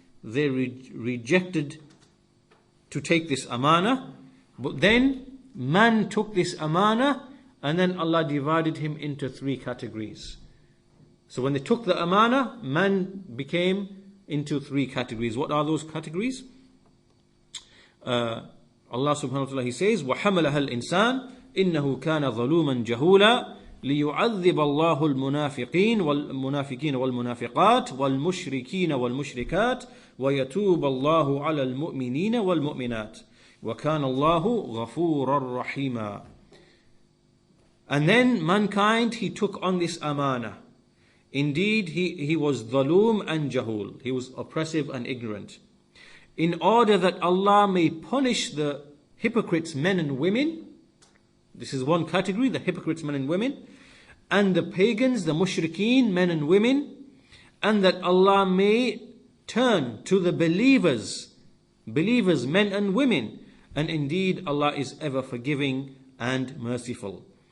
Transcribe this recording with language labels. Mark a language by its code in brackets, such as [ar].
[en] They rejected to take this amana, but then man took this amana, and then Allah divided him into three categories. So when they took the amana, man became into three categories. What are those categories? [ar] Allah subhanahu wa ta'ala, [en] He says, [ar] وَحَمَلَهَا الْإِنسَانِ إِنَّهُ كَانَ ظَلُومًا جَهُولًا لِيُعَذِّبَ اللَّهُ الْمُنَافِقِينَ وَالْمُنَافِقَاتِ وَالْمُشْرِكِينَ وَالْمُشْرِكَاتِ وَيَتُوبَ اللَّهُ عَلَى الْمُؤْمِنِينَ وَالْمُؤْمِنَاتِ وَكَانَ اللَّهُ غَفُورًا رَحِيمًا. [en] And then mankind, he took on this amana. Indeed, he was dhaloom and jahul. He was oppressive and ignorant. in order that Allah may punish the hypocrites, men and women. This is one category, the hypocrites, men and women, and the pagans, the mushrikeen, men and women, and that Allah may turn to the believers, men and women, and indeed Allah is ever forgiving and merciful.